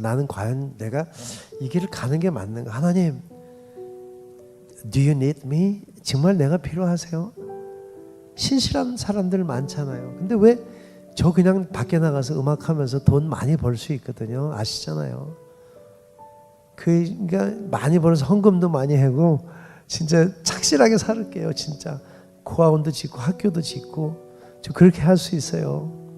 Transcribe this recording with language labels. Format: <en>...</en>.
<ko>나는 과연 내가 이 길을 가는 게 맞는가?</ko> <en>하나님, Do you need me?</en> <ko>정말 내가 필요하세요? 신실한 사람들 많잖아요. 근데 왜 저 그냥 밖에 나가서 음악하면서 돈 많이 벌 수 있거든요. 아시잖아요. 그러니까 많이 벌어서 헌금도 많이 하고 진짜 착실하게 살을게요. 진짜 고아원도 짓고 학교도 짓고 저 그렇게 할 수 있어요.</ko>